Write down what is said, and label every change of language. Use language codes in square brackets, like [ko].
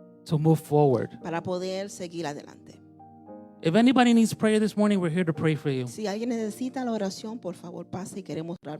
[en] to move forward. [es] para poder seguir adelante. [en] If anybody needs prayer this morning, we're here to pray for you. [es] Si alguien necesita la oración, por favor pase y queremos orar.